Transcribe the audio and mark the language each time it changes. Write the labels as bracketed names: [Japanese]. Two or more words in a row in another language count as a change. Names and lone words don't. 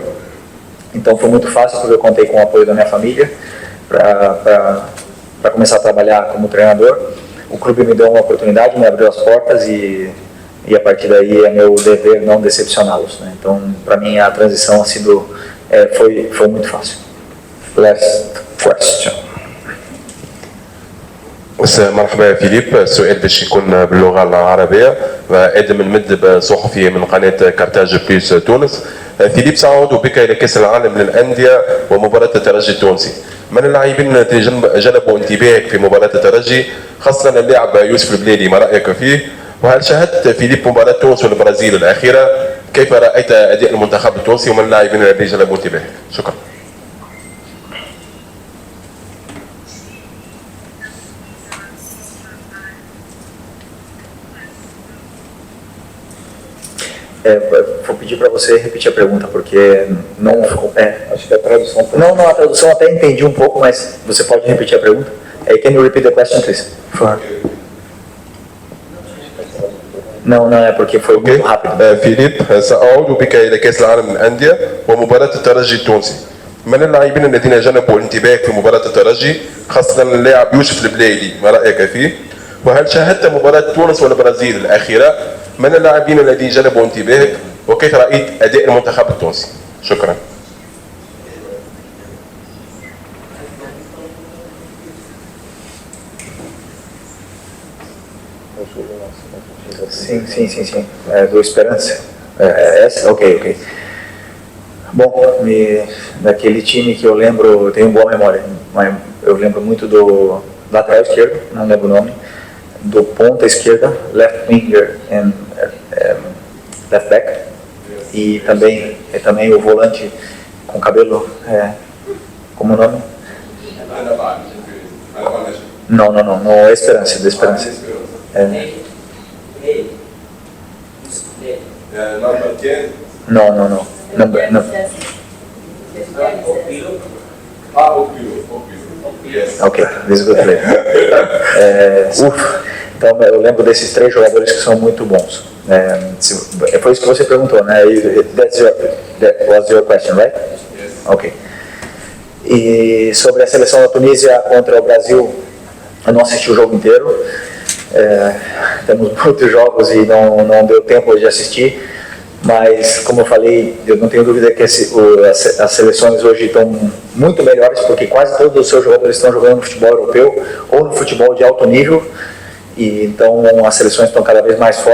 [Portuguese] Então foi muito fácil, porque eu contei com o apoio da minha família para começar a trabalhar como treinador. O clube me deu uma oportunidade, me abriu as portas e a partir daí é meu dever não decepcioná-los, né? Então, para mim, a transição foi muito fácil. [English] Last question. [Arabic] مرحبا يا فيليب، السؤال باش يكون باللغه العربيه. ادم المدلب صحفي من قناه كارتاج بليس تونس. فيليب، سأعود بك الى كاس العالم للانديه ومباراه الترجي التونسي. من اللاعبين الذين جلبوا انتباهك في مباراه الترجي، خاصه اللاعب يوسف البليلي، ما رايك فيه؟ وهل شاهدت فيليب مباراه تونس والبرازيل الاخيره؟ كيف رايت اداء المنتخب التونسي ومن اللاعبين الذين جلبوا انتباهك؟ شكرا. [Portuguese] Vou pedir para você repetir a pergunta, porque não ficou. Acho que a tradução. Não, a tradução até entendi um pouco, mas você pode repetir a pergunta? [English] Can you repeat the question, please? [Portuguese] Não, é porque foi muito rápido. [Arabic] فيليب، سأعود بك إلى كأس العالم للأندية ومباراة الترجي التونسي. من اللاعبين الذين جلبوا انتباهك في مباراة الترجي، خاصة اللاعب يوسف البليلي، ما رأيك فيه؟ وهل شاهدت مباراة تونس والبرازيل الأخيرة؟ من اللاعبين الذين جلبوا انتباهك وكيف رأيت أداء المنتخب التونسي؟ شكرا. [Portuguese] Sim. Do Esperança. Essa? Ok. Bom, daquele time que eu lembro, eu tenho boa memória, mas eu lembro muito do lateral esquerdo, não lembro o nome, do ponta esquerda, [English] left winger and left back, [Portuguese] e também o volante com cabelo, como o nome? Não é Esperança, do Esperança. Não. [English] Ok, this is good player. [Portuguese] Então eu lembro desses três jogadores que são muito bons. Foi isso que você perguntou, né? [English] That was your question, right? [Portuguese] Ok. E sobre a seleção da Tunísia contra o Brasil, eu não assisti o jogo inteiro. Temos muitos jogos e não deu tempo de assistir, mas como eu falei, eu não tenho dúvida que as seleções hoje estão muito melhores, porque quase todos os seus jogadores estão jogando no futebol europeu ou no futebol de alto nível, e então as seleções estão cada vez mais fortes.